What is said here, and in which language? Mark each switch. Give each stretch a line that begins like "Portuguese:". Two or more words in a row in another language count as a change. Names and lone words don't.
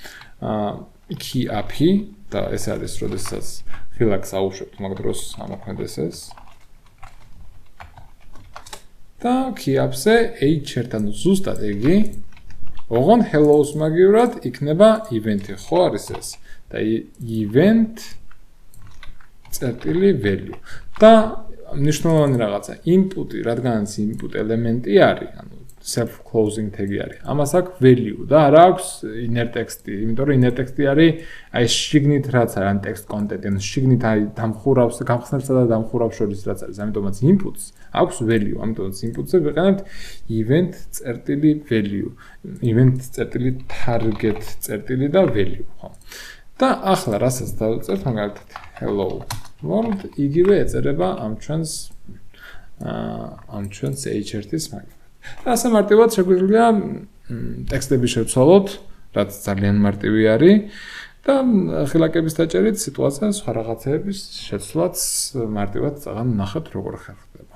Georgian: keyup-ი და ეს არის როდესაც ხილაკს აუშვებთ მაგ დროს ამოქმედეს ეს და keyup-ზე h1 ანუ ზუსტად ეგი ოღონდ hello-ს მაგივრად იქნება event-ი ხო არის ეს და event წერტილი value და მნიშვნელოვანი რაღაცა input-ი რადგანაც input ელემენტი არის ანუ
English: self-closing tag-
Georgian: ი არის. ამას აქვს value და არა აქვს
English: inner text-
Georgian: ი, იმიტომ რომ
English: inner text-
Georgian: ი არის აი შიგნით რაც არის, ან
English: text content-
Georgian: ი, ან შიგნით აი დამხურავს, გამხსნელსა და დამხურავს შორის რაც არის. ამიტომაც inputs აქვს value, ამიტომაც inputs-ზე ვიყენებთ event.value, event.target და value, ხო? და ახლა რასაც დავწერთ, მაგალითად
English: hello world
Georgian: იგივე ეწერება ამ ჩვენს h1-ის მაგალითად. და ასე მარტივად შეგვიძლია ტექსტები შევცვალოთ, რაც ძალიან მარტივი არის და ხილაკების დაჭერით სიტუაციას სხვა რაღაცების შეცვლაც მარტივად წაღან ნახეთ როგორ ხერხდება.